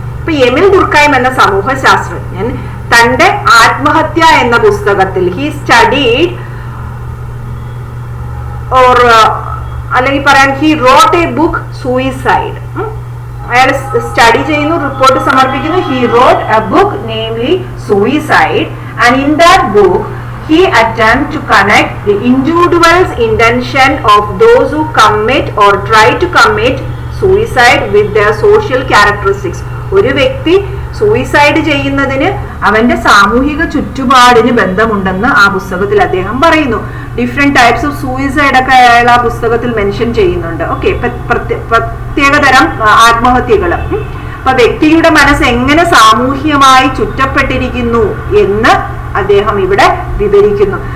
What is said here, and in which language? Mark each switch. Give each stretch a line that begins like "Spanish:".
Malayalam: ഇപ്പൊ എമിൽ ദുർഖൈം എന്ന സമൂഹ ശാസ്ത്രജ്ഞൻ തന്റെ ആത്മഹത്യ എന്ന പുസ്തകത്തിൽ
English: he studied or
Malayalam: അല്ലെങ്കിൽ പറയാൻ
English: He wrote a book suicide.
Malayalam: അയാൾ സ്റ്റഡി ചെയ്യുന്നു, റിപ്പോർട്ട് സമർപ്പിക്കുന്നു.
English: he wrote a book namely
Malayalam: suicide, and
English: In that book he attempt to connect the individual's intention of those who commit or try to commit suicide with their social characteristics.
Malayalam: ഒരു വ്യക്തി suicide ചെയ്യുന്നതിന് അവന്റെ സാമൂഹിക ചുറ്റുപാടിന് ബന്ധമുണ്ടെന്ന് ആ പുസ്തകത്തിൽ അദ്ദേഹം പറയുന്നു.
English: different types of suicide
Malayalam: ഒക്കെ അയാൾ ആ പുസ്തകത്തിൽ മെൻഷൻ ചെയ്യുന്നുണ്ട്. ഓക്കെ, പ്രത്യേകതരം ആത്മഹത്യകൾ. അപ്പൊ വ്യക്തിയുടെ മനസ്സ് എങ്ങനെ സാമൂഹികമായി ചുറ്റപ്പെട്ടിരിക്കുന്നു എന്ന് അദ്ദേഹം ഇവിടെ വിവരിക്കുന്നു.